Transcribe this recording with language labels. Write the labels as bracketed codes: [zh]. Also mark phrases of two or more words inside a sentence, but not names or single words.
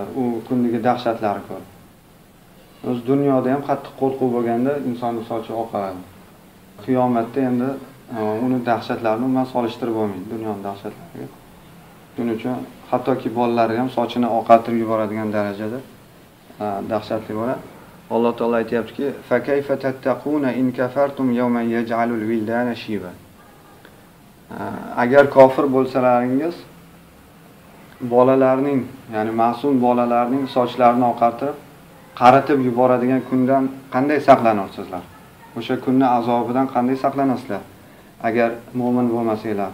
[uz] U kundagi dahshatlari ko'rib. O'z dunyoda ham qattiq qo'rquv bo'lganda insonning sochi oqaradi. Qiyomatda endi uni dahshatlarini umuman solishtirib bo'lmaydi dunyoning dahshatlariga. Shuning uchun hattoki bolalar ham sochini oqartirib yuboradigan darajada dahshatli bo'ladi. Alloh taolo aytayaptiki, [ar] "فكيف تتقون إن كفرتم يوما يجعل الولدان شيبا." [uz] Agar kofir bo'lsalaringiz bolalarning, ya'ni ma'sum bolalarning sochlarini oqartirib, qaritib yuboradigan kundan qanday saqlanarsizlar? O'sha kunning azobidan qanday saqlanasizlar? Agar mu'min bo'lmasanglar.